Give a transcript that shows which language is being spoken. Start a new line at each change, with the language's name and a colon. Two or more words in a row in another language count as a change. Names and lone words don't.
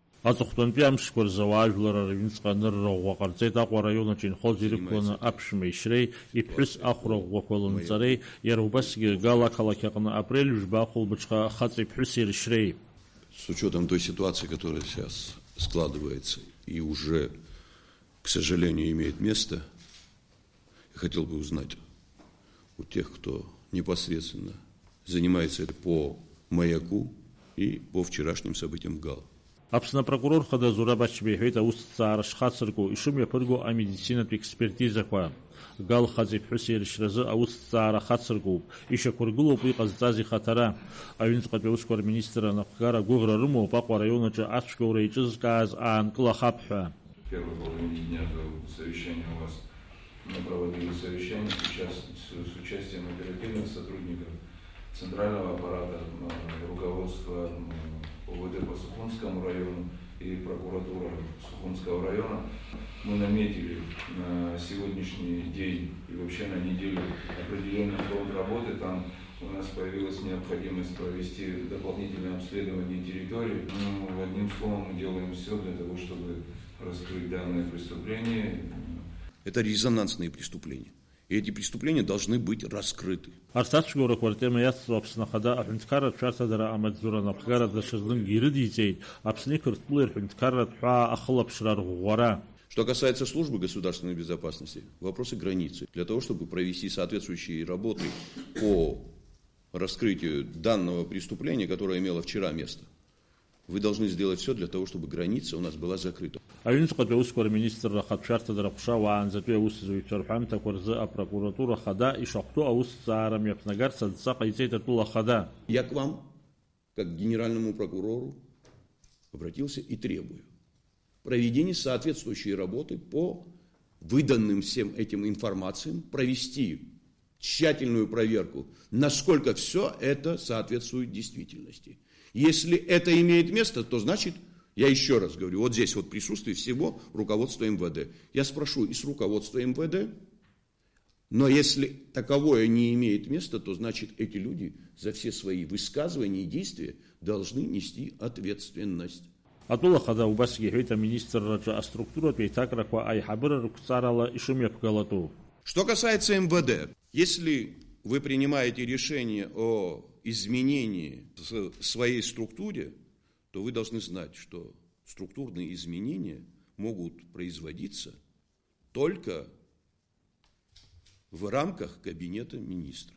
Abkhazian: Аҵыхәтәантәи амшқәа рзы ауаажәлар рыҩныҵҟа анырра ӷәӷәа ҟарҵеит. Аҟәа араион аҿы инхоз ирықәланы аԥшәма ишьреи, иԥҳәыс ахәра ӷәӷәақәа лымҵареи, иара убасгьы Гал ақалақь аҟны апрель жәба ахәылбыҽха хаҵа иԥҳәыси рышьреи.
Russian: С учетом той ситуации, которая сейчас складывается и уже, к сожалению, имеет место, я хотел бы узнать у тех, кто непосредственно занимается это по маяку и по вчерашним событиям в Гал.
Abkhazian: Аԥсны апрокурор хада Зураб Ачба иҳәеит аусҭҵаара шхацыркәу ишымҩаԥырго амедицинатә експертизақәа. Гал хаҵа иԥҳәыси ирышьразы аусҭҵаара хацыркәуп, ишьақәыргылоуп уи ҟазҵаз ихаҭара. Аҩынтәҟатәи аусқәа рминистр анапхгара гәыӷра рымоуп Аҟәа араион аҿы ацәгьоура иҿызкааз аанкылахап ҳәа.
Russian: В первой половине дня до совещания у вас мы проводили совещание с участием оперативных сотрудников центрального аппарата, руководства ОВД по Сухумскому району и прокуратура Сухумского района. Мы наметили на сегодняшний день и вообще на неделю определенный фронт работы. Там у нас появилась необходимость провести дополнительное обследование территории. Одним словом, мы делаем все для того, чтобы раскрыть данное преступление. Это резонансные преступления. И эти преступления должны быть раскрыты.
Abkhazian: Арцацәгьоурақәа ртема иацло Аԥсны Ахада аҳәынҭқарратә шәарҭадара амаҵзура анапхгара даҽазныкгьы ирыдиҵеит Аԥсны иқырҭтәылеи рҳәынҭқарратә ҳәаа ахылаԥшра рӷәӷәара.
Russian: Что касается службы государственной безопасности, вопросы границы. Для того, чтобы провести соответствующие работы по раскрытию данного преступления, которое имело вчера место, вы должны сделать все для того, чтобы граница у нас была закрыта.
Abkhazian: Аҩынтәҟатәи аусқәа рминистр ахатә шәарҭадара ҟәша уаанӡатәи аусзуҩцәа рҳәамҭақәа рзы апрокуратура хада ишахәҭоу аусҭҵаара мҩаԥнагарц адҵа ҟаиҵеит атәыла хада.
Russian: Я к вам, как к генеральному прокурору, обратился и требую проведения соответствующей работы по выданным всем этим информациям, провести тщательную проверку, насколько все это соответствует действительности. Если это имеет место, то значит, я еще раз говорю, вот здесь вот присутствие всего руководства МВД. Я спрошу и с руководства МВД, но если таковое не имеет места, то значит, эти люди за все свои высказывания и действия должны нести ответственность.
Abkhazian: Атәыла хада убасгьы иҳәеит аминистрраҿы аструктуратә еиҭакрақәа аиҳабыра рықәҵарала ишымҩаԥгалатәу.
Russian: Что касается МВД, если вы принимаете решение о изменении в своей структуре, то вы должны знать, что структурные изменения могут производиться только в рамках кабинета министра.